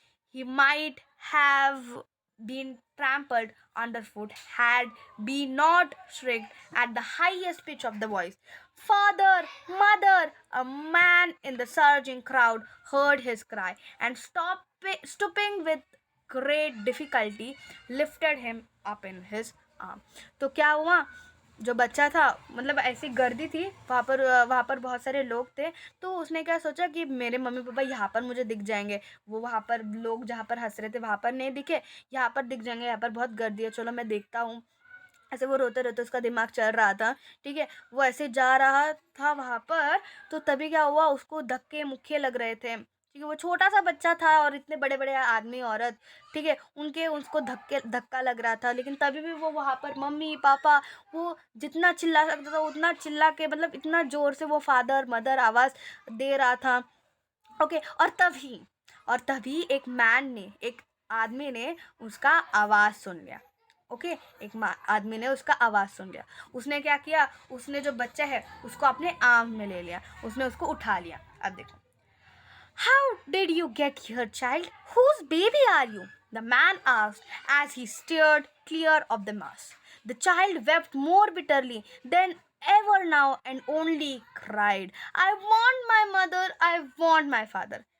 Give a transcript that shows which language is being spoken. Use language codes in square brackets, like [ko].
[en] He might have been trampled underfoot had he not shrieked at the highest pitch of the voice. Father! Mother! A man in the surging crowd heard his cry and stooping with great difficulty lifted him up in his arm. [hi] तो क्या हुआ, जो बच्चा था, मतलब ऐसी गर्दी थी वहाँ पर बहुत सारे लोग थे, तो उसने क्या सोचा कि मेरे मम्मी पापा यहाँ पर मुझे दिख जाएंगे, वो वहाँ पर लोग जहाँ पर हंस रहे थे वहाँ पर नहीं दिखे, यहाँ पर दिख जाएंगे, यहाँ पर बहुत गर्दी है, चलो मैं देखता हूँ। ऐसे वो रोते रोते उसका दिमाग चल रहा था, ठीक है। वो ऐसे जा रहा था वहाँ पर, तो तभी क्या हुआ, उसको धक्के मुक्के लग रहे थे, ठीक है। वो छोटा सा बच्चा था और इतने बड़े बड़े आदमी औरत, ठीक है, उनके उसको धक्का लग रहा था, लेकिन तभी भी वो वहाँ पर मम्मी पापा, वो जितना चिल्ला सकता था उतना चिल्ला के, मतलब इतना जोर से वो फादर मदर आवाज़ दे रहा था। ओके, और तभी एक आदमी ने उसका आवाज़ सुन लिया। ओके, आदमी ने उसका आवाज़ सुन लिया। उसने क्या किया, उसने जो बच्चा है उसको अपने आर्म में ले लिया, उसने उसको उठा लिया। अब देखो, [en] how did you get here, child? Whose baby are you? The man asked as he steered clear of the mass. The child wept more bitterly than ever now and only cried, I want my mother, I want my father.